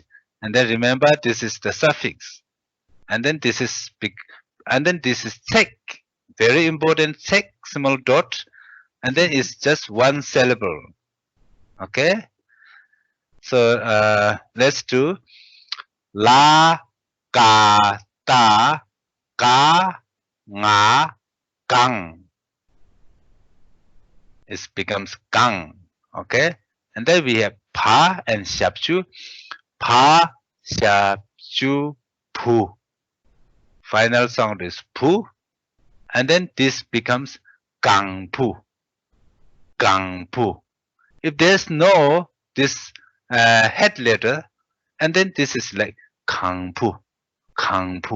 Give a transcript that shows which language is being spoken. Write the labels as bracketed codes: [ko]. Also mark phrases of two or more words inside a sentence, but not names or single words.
[en] And then remember this is the suffix, and then this is big, and then this is tek, very important, tek, small dot, and then it's just one syllable. Okay, so let's do la, ka, ta, ka, nga, gang. It becomes gang. Okay, and then we have pa and shabju. Pa, shabju, pu. Final sound is pu, and then this becomes gang pu. Gang pu. If there's no this head letter, and then this is like kang pu, kang pu.